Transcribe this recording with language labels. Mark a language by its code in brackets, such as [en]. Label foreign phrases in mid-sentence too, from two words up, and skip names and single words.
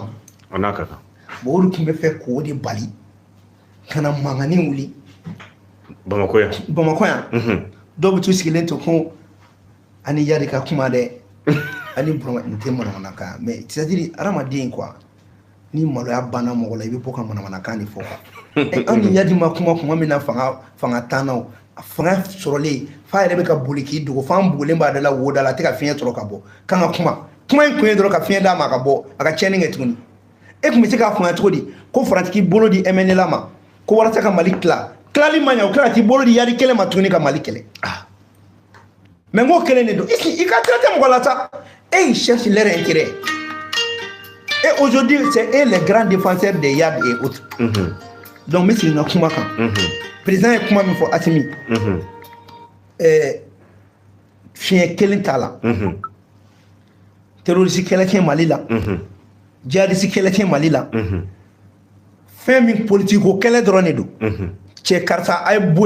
[bm] a n'a ka kan bon o de tun bɛ fɛ k'o de bali ka na mankanni wuli Bamakɔ yan dɔw bɛ t'u sigilen to ko ani Yadi ka kuma dɛ ani Burama nin tɛ manamanakan [fr] mais c'est-à-dire [bm] adamaden quoi ni maloya banna mɔgɔ la i bɛ bɔ ka manamanakan de fɔ quoi an ni Yadi ma kuma min na fanga tannaw a fanga sɔrɔlen f'a yɛrɛ bɛ ka boli k'i dogo f'an bugulen b'a da la wo da la a tɛ ka fiɲɛ sɔrɔ ka bɔ kan ka kuma in kun ye dɔrɔn ka fiɲɛ d'a ma a ka bɔ a ka tiɲɛni kɛ tuguni e tun bɛ se k'a fanga cogo di ko Faransi k'i bolo di MNLA ma ko walasa ka Mali tilali ma ɲɛ o tila k'i bolo di Yadi kelen ma tuguni ka Mali kɛlɛ mais n ko kelen de don i ka traité mɔgɔ la sa [fr] et ils cherchent leur intérêt et aujourd'hui c'est eux les grands défenseurs des Yad et autres donc [bm] n bɛ segin n ka kuma kan président ye kuma min fɔ Assimi fiɲɛ kelen t'a la terroriste kɛlɛ tɛ Mali la djihadiste kɛlɛ tɛ Mali la fɛn min politiko kɛlɛ dɔrɔn de don cɛ karisa a ye bɔ